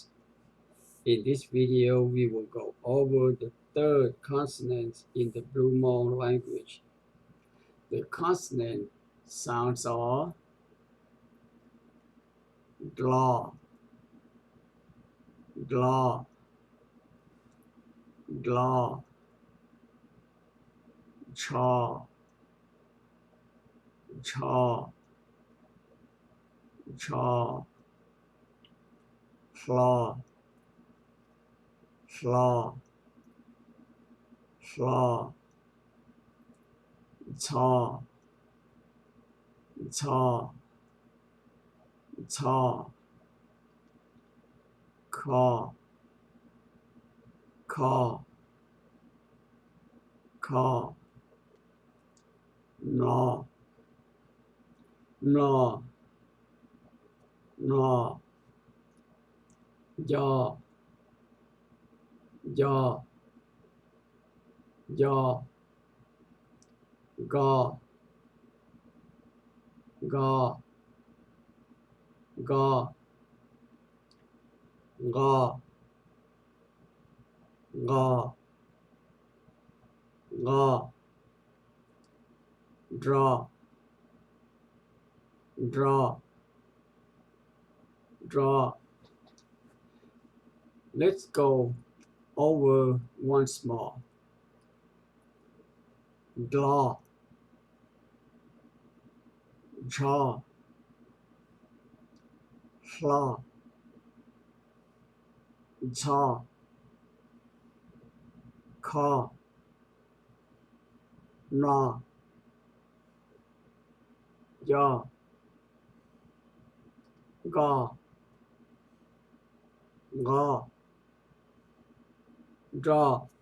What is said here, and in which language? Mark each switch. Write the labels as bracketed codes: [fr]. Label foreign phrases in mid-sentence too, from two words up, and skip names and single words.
[en] In this video, we will go over the third consonant in the Blue Mon language. The consonant sounds are [hmn] GLA, GLA, GLA, CHA, CHA, CHA, FLA, FLA, FLA, CHA, CHA, CHA, CAW, CAW, CAW, NA, NA, NA, YA, YA, YA, GA, GA, GA, GA, GA, GA, DRA, DRA, DRA. [en] Let's go over once more. [hmn] GLA, CHA, FLA, CHA, CAW, NA, YA, GA, GA, DRA.